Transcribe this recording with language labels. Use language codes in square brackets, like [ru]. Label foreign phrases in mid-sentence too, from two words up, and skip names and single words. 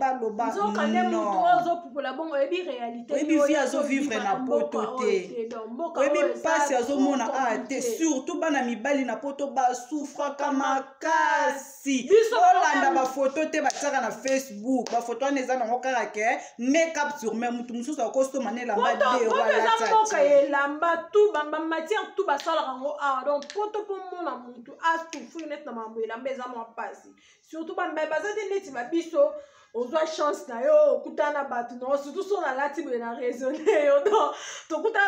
[ln] oyebi vi azovivre na poto te oyebi mpasi azomona te surtout bana mibali na poto basufraka makasi olanda bafoto te batiaka na Facebook bafoto wana eza nango kaka ke [en] make up [ln] sur me mutu mosusu akosoma na elamba elamba tu bamatière tu basalaka yango awa donc poto mpo mona mutu asufri neti na mambo elamba eza mwa mpasi surtout bamibali baza te neti babiso ozwa chance na yo okutana na bato no surtout so nalati boye na raisonne yo donc tokutana